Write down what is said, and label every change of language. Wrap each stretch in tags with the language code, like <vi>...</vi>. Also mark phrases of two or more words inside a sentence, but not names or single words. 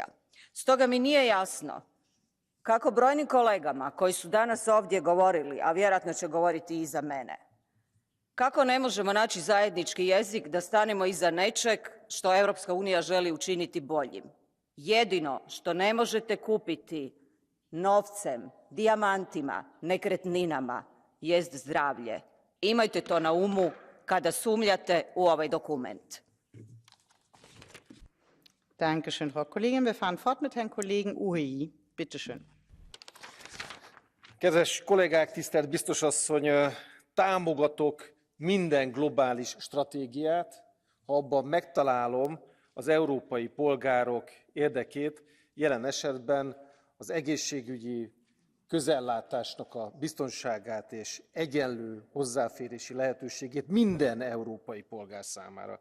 <hr>Stoga mi nije jasno kako brojnim kolegama koji su danas ovdje govorili, a vjerojatno će govoriti i iza mene, kako ne možemo naći zajednički jezik da stanemo iza nečeg što Europska unija želi učiniti boljim. Jedino što ne možete kupiti novcem, dijamantima, nekretninama jest zdravlje. Imajte to na umu kada sumnjate u ovaj dokument.</hr> <de>Dankeschön, Frau Kollegin. Wir fahren fort mit Herrn Kollegen Ujhelyi. Bitte schön.</de> <hu>Kedves kollégák, tisztelt biztos asszony, támogatok minden globális stratégiát, ha abban megtalálom az európai polgárok érdekét, jelen esetben az egészségügyi közellátásnak a biztonságát és egyenlő hozzáférési lehetőségét minden európai polgár számára.</hu>